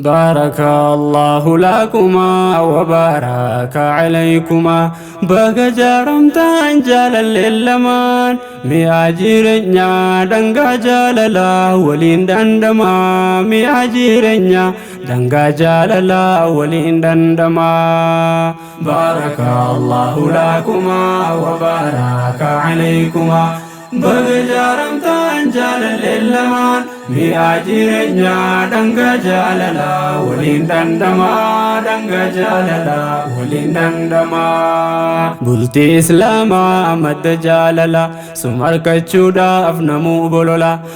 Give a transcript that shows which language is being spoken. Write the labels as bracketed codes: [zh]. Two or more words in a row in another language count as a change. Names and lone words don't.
[ar] بارك الله لكما وبارك عليكما. [om] Baga jaaramtaan jaalalleen lamaan mi'a jireenyaa dhangaa jaalalaa waliin dandama. Mi'a jireenyaa dhangaa jaalalaa waliin dandama. [ar] بارك الله لكما وبارك عليكما. [om] Baga jaaramtaan jaalalleen lamaan mi'a jireenyaa dhangaa jaalalaa waliin dandama. Dhangaa jaalalaa waliin dandama. Bultii Islaamaa madda jaalalaa sum harkachuudhaaf namuu bolola.